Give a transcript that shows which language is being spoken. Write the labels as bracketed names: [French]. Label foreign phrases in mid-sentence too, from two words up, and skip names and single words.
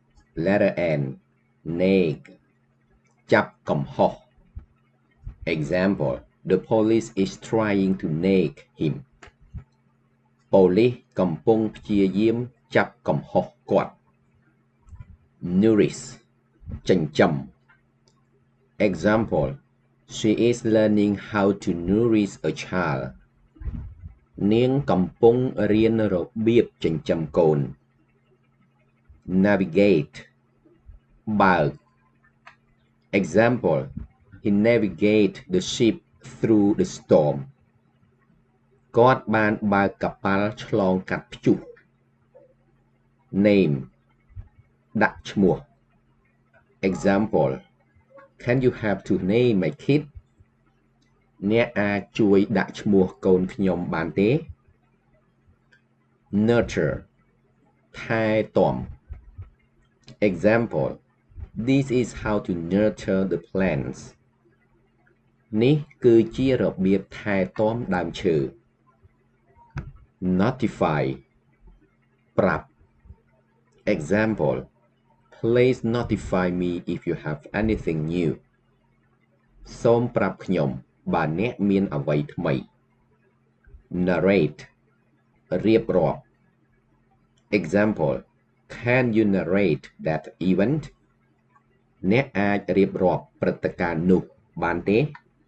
[English] Letter N. Nag. [Khmer] ចាប់កំហុស [English] Example. The police is trying to nag him. [Khmer] ប៉ូលីសកំពុងព្យាយាមចាប់កំហុសគាត់ Nourish. ចិញ្ចឹម Example. [English] She is learning how to nourish a child. [Khmer] នាងកំពុងរៀនរបៀបចិញ្ចឹមកូន Navigate. បើក Example. [English] He navigate the ship through the storm. [Khmer] គាត់បានបើកកប៉ាល់ឆ្លងកាត់ព្យុះ Name. ដាក់ឈ្មោះ Example. [English] Can you help to name my kid? [Khmer] អ្នកអាចជួយដាក់ឈ្មោះកូនខ្ញុំបានទេ Nurture. ថែទាំ Example. [English] This is how to nurture the plants. [Khmer] នេះគឺជារបៀបថែទាំដើមឈើ Notify. ប្រាប់ Example. [English] Please notify me if you have anything new. [Khmer] សូមប្រាប់ខ្ញុំបើអ្នកមានអ្វីថ្មី Narrate. រៀបរាប់ Example. [English] Can you narrate that event? [Khmer] អ្នកអាចរៀបរាប់ព្រឹត្តិការណ៍នោះបានទេ